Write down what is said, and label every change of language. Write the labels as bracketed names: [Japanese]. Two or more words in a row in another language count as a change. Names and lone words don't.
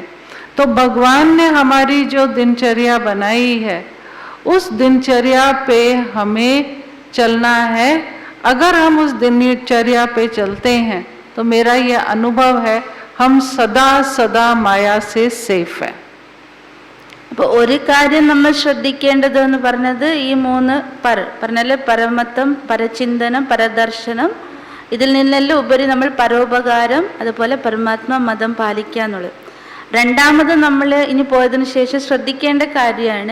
[Hindi] तो भगवान ने हमारी जो दिनचर्या बनाई है उस दिनचर्या पे हमें चलना है. अगर हम उस दिनचर्या पे चलते हैं तो मेरा ये अनुभव है हम सदा सदा माया से सेफ है. [Malayalam] അപ്പോൾ ഒരു കാര്യം നമ്മൾ ശ്രദ്ധിക്കേണ്ടത് എന്ന് പറഞ്ഞത് ഈ 3 പറഞ്ഞാല് പരമത്വം, പരചിന്തനം, പരദർശനം, ഇതിൽ നിന്നെല്ലാം ഉപരി നമ്മൾ പരോപകാരം, അതുപോലെ പരമാത്മ മതം പാലിക്കുക എന്നുള്ളത്. രണ്ടാമത് നമ്മൾ ഇനി പോയതിനു ശേഷം ശ്രദ്ധിക്കേണ്ട കാര്യമാണ്.